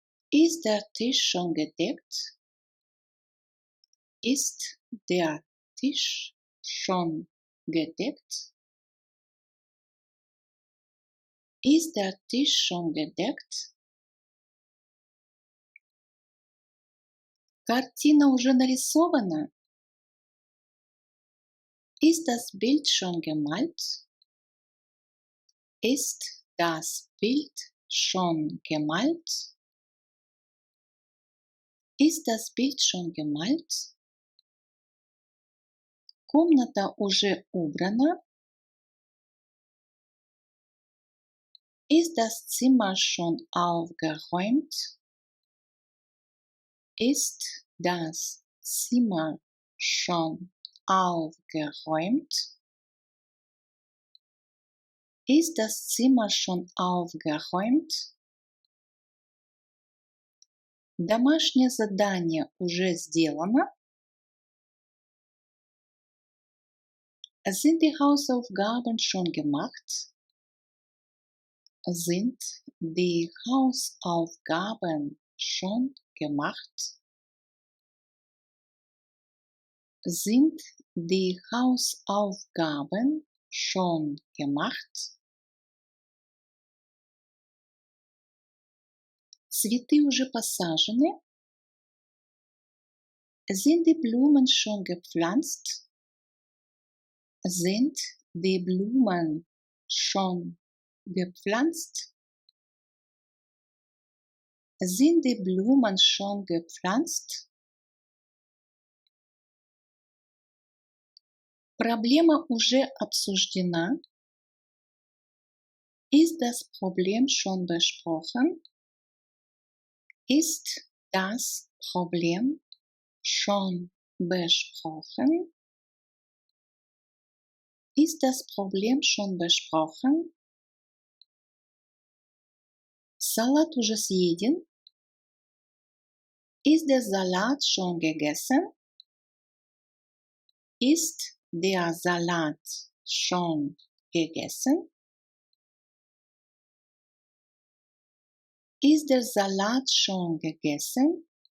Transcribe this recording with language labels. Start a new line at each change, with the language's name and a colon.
German: Ist der Tisch schon gedeckt? Ist der Tisch schon gedeckt? Ist der Tisch schon gedeckt?
Russian: Картина уже нарисована?
German: Ist das Bild schon gemalt? Ist das Bild schon gemalt? Ist das Bild schon gemalt?
Russian: Комната уже убрана?
German: Ist das Zimmer schon aufgeräumt? Ist das Zimmer schon aufgeräumt? Ist das Zimmer schon aufgeräumt?
Russian: Домашнее задание уже сделано?
German: Sind die Hausaufgaben schon gemacht? Sind die Hausaufgaben schon gemacht? Sind die Hausaufgaben schon gemacht?
Russian: Цветы уже посажены?
German: Sind die Blumen schon gepflanzt? Sind die Blumen schon gepflanzt? Sind die Blumen schon gepflanzt?
Russian: Проблема уже обсуждена?
German: Ist das Problem schon besprochen? Ist das Problem schon besprochen? Ist das Problem schon besprochen?
Russian: Salat уже съеден?
German: Ist der Salat schon gegessen? Ist der Salat schon gegessen? Ist der Salat schon gegessen?